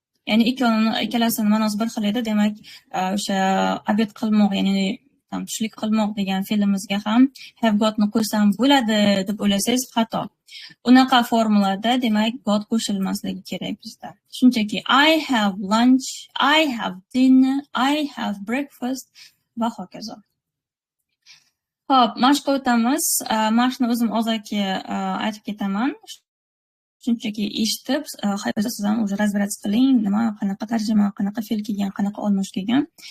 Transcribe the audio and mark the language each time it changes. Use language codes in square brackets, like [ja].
[uz] Ya'ni ikkalasini ma'nosi bir xil edi. Demak, o'sha obed qilmoq, ya'ni tushlik qilmoq degan fe'limizga ham have got ni qo'ysam bo'ladi deb o'ylasangiz xato. Unaqa formulada demak got qo'shilmasligi kerak bizda. Shunchaki [en] I have lunch, I have dinner, I have breakfast [uz] va hokazo. Xo'p, mashqqa o'tamiz. Mashqni o'zim og'zaki aytib ketaman. Shunchaki eshitib, siz ham o'zi razbrat qiling, nima, qanaqa tarjima, qanaqa fe'l kelgan, qanaqa olmosh kelgan.